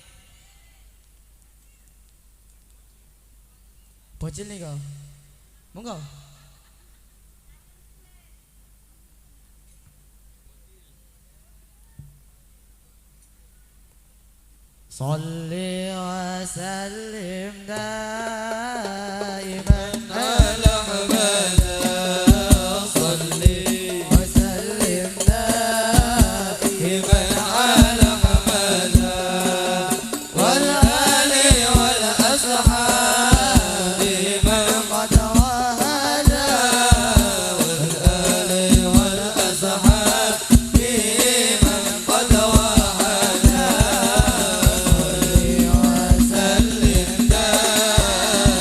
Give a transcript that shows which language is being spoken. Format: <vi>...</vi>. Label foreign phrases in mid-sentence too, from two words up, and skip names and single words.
<id>Bocil nih kok.</id> <ar>Monggo. صل وسلم دائما على حبيبنا صل وسلم دائما على حبيبنا والآل والأصحاب من قد وحدا والآل والأصحاب من قد وحدا</ar>